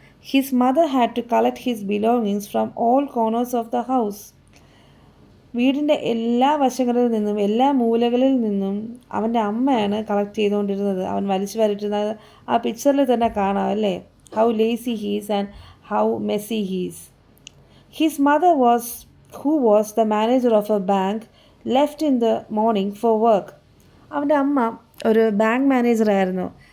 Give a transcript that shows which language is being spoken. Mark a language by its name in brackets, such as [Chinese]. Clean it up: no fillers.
[English] His mother had to collect his belongings from all corners of the house. [Malayalam] വീടിൻ്റെ എല്ലാ വശങ്ങളിൽ നിന്നും എല്ലാ മൂലകളിൽ നിന്നും അവൻ്റെ അമ്മയാണ് കളക്ട് ചെയ്തുകൊണ്ടിരുന്നത്. അവൻ വലിച്ചു വാരിയിട്ടിരുന്നത് ആ പിക്ചറിൽ തന്നെ കാണാം അല്ലേ? [English] How lazy he's and how messy he's. His mother who was the manager of a bank, left in the morning for work. [Malayalam] അവൻ്റെ അമ്മ ഒരു ബാങ്ക് മാനേജറായിരുന്നു.